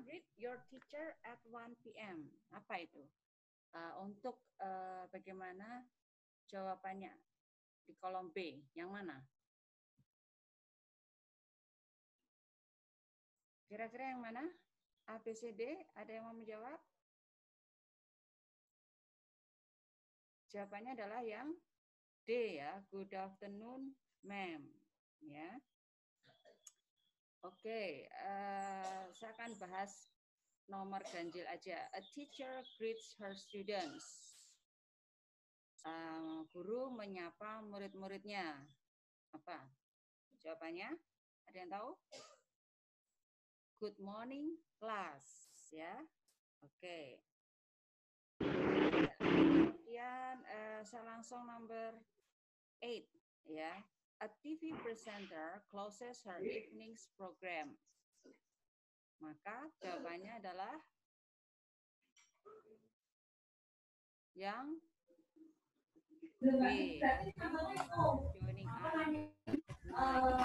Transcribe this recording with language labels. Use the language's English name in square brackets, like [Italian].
[English] Greet your teacher at 1 p.m. [Indonesian] Apa itu? Untuk bagaimana jawabannya di kolom B, yang mana? Kira-kira yang mana? A, B, C, D, ada yang mau menjawab? Jawabannya adalah yang D ya, [English] good afternoon, ma'am. [Indonesian] Ya. Oke, saya akan bahas nomor ganjil aja. [English] A teacher greets her students. [Indonesian] Guru menyapa murid-muridnya. Apa jawabannya? Ada yang tahu? [English] Good morning, class. [Indonesian] Ya, oke. Kemudian saya langsung [English] number 8. [Indonesian] Ya, [English] a TV presenter closes her evening's program. [Indonesian] Maka jawabannya adalah yang B, ya. [English] Joining us.